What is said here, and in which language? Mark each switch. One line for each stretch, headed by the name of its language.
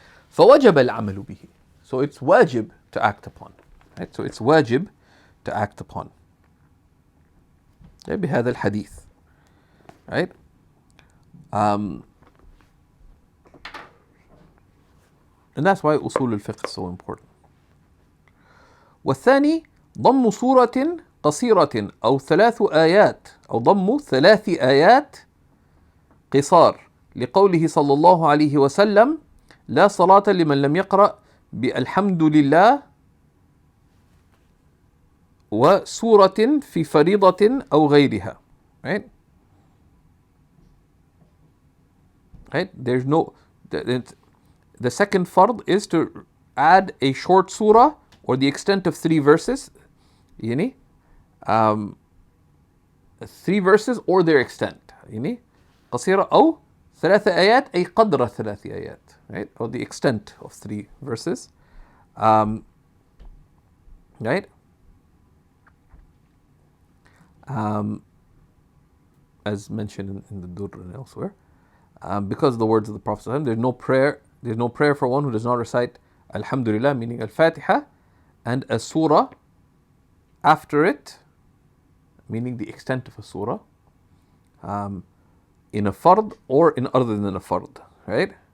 Arabic: فوجب العمل به.
English: So it's wajib to act upon. Right? So it's wajib to act upon.
Arabic: بهذا الحديث.
English: Right? And that's why أصول الفقه is so important.
Arabic: والثاني ضم سورة قصيرة أو 3 آيات أو ضم 3 آيات قصار لقوله صلى الله عليه وسلم لا صلاة لمن لم يقرأ بالحمد لله وسورة في فريضة أو غيرها.
English: Right? Right? There's no... The second fard is to add a short surah or the extent of 3 verses. 3 verses or their extent.
Arabic: قصيرة أو 3 آيات أي قدر 3 آيات.
English: right? Or the extent of 3 verses, right? As mentioned in the Durr and elsewhere. Because of the words of the Prophet ﷺ, there's no prayer for one who does not recite Alhamdulillah, meaning Al-Fatiha, and a surah after it, meaning the extent of a surah, in a fard or in other than a fard, right?